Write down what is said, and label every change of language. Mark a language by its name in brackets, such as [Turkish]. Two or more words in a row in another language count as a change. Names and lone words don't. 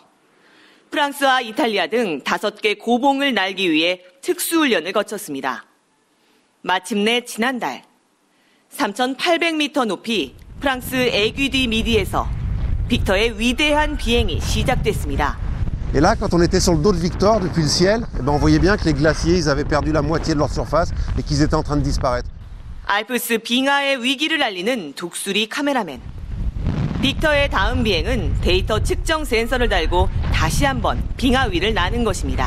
[Korean] 프랑스와 이탈리아 등 5개 고봉을 날기 위해 특수훈련을 거쳤습니다. 마침내 지난달 3,800m 높이 프랑스 에귀디 미디에서 빅터의 위대한 비행이 시작됐습니다. [French] Et là, quand on était sur le dos de Victor depuis le ciel, on voyait bien que les glaciers ils avaient perdu la moitié de leur surface et qu'ils étaient en train de disparaître. [Korean] 알프스 빙하의 위기를 알리는 독수리 카메라맨. 빅터의 다음 비행은 데이터 측정 센서를 달고 다시 한번 빙하 위를 나는 것입니다.